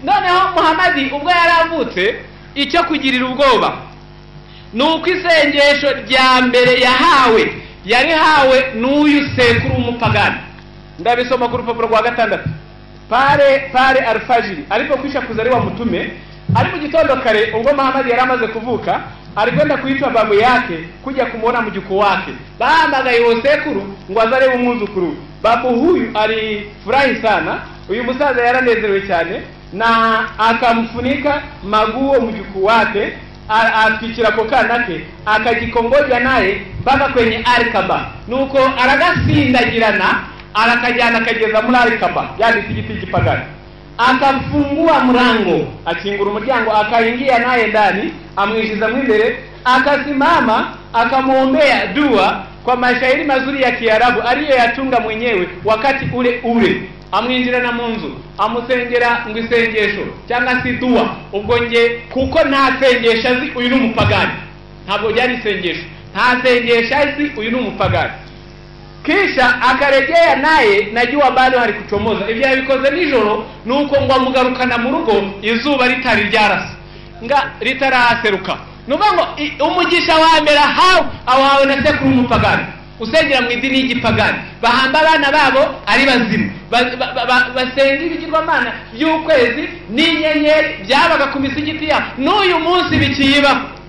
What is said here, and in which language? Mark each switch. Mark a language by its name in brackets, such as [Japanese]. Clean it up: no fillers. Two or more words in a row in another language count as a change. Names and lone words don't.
[Kinyarwanda] Noneho Muhammadi ubwo yaravutse, icyo kugirira ubwoba nuko isengesho rya mbere yahawe yari hawe n'uyu sekuru w'umupagani. Ndabisoma ku rupapuro rwa 6. Pare Al-Fajiri, ariko kwishakuza ari wa mutume. Ari mu gitondo kare ubwo Muhammadi yari amaze kuvuka, [Swahili] alikwenda kuitwa babu yake kuja kumuona mjukuu wake. Baada ya [Kinyarwanda] sekuru ngo azale umwuzukuru. [Swahili] Babu huyu alifurahi sana. [Kinyarwanda] Uyu musaza yaranezerewe cyane [Swahili] na akamfunika maguo mjukuu wake, akikira kokana ke, akajikongoja naye mpaka kwenye Al-Kaaba. [Kinyarwanda] Nuko aragasindagirana arakajyana kageza muri Al-Kaaba, yani igiti gipagani. [Swahili] akafungua mlango, [Kinyarwanda] akingura umuryango, [Swahili] akaingia naye ndani, [Kinyarwanda] amwingiza mbele, [Swahili] akasimama akamwombea dua kwa mashairi mazuri ya Kiarabu aliyoyatunga mwenyewe wakati ule ule. [Kinyarwanda] Amwinjira na munzu, amusengera ngo isengesho cyangwa si dua. Ubwo nge kuko nta sengesha azi uyu n'umupagani, ntabwo byari isengesho, nta sengesha azi uyu n'umupagani. [Swahili] Kisha akarejea naye, najua bado halikuchomoza. [Kinyarwanda] Ibyo yabikoze nijoro, nuko ngo amugarukana mu rugo izuba ritari ryarasa, nga ritaraseruka. Nubango umugisha wa mbere ahawe na sekuru umupagani, usengera mu idini y'igipagani, bahamba abana babo ari bazimu, basenga ibigirwamana by'ukwezi n'inyenyeri byabaga ku misigiti ya n'uyu munsi bikiyibaho.